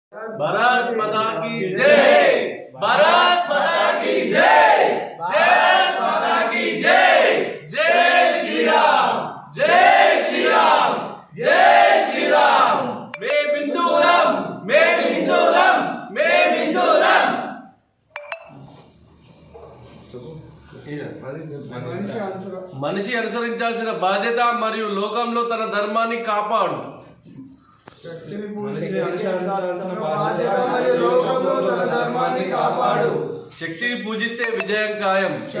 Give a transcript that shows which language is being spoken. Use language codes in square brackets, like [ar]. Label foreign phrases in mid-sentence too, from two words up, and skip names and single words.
[hi] भारत माता की जय, भारत माता की जय, जय माता की जय, जय श्री राम, जय श्री राम, जय श्री राम। मैं बिंदुराम, मैं बिंदुराम, मैं बिंदुराम। [te] మనిషి అనుసరించాల్సిన బాధ్యత మరియు లోకంలో తన ధర్మాన్ని కాపాడు. శక్తిని పూజిస్తే విజయం ఖాయం.